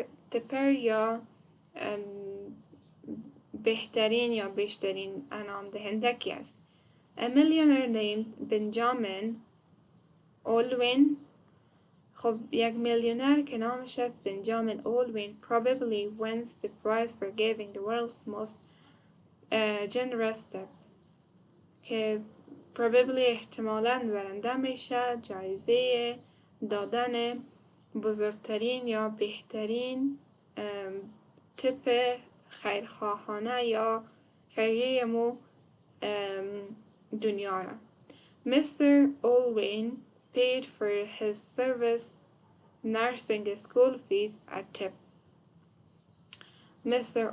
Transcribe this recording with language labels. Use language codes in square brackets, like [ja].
[fa] tipper یا بهترین یا بیشترین انعام دهنده کی است. [en] A millionaire named Benjamin Olwin. [fa] خب یک میلیونر که نامش است بنجامین اولوین [en] probably wins the prize for giving the world's most generous tip. [fa] که probably احتمالاً برنده میشه جایزه دادن بزرگترین یا بهترین تپ خیرخواهانه یا خیریه مو دنیا را. [en] Mr. Olwin paid for his service nursing school fees at tip. Mr.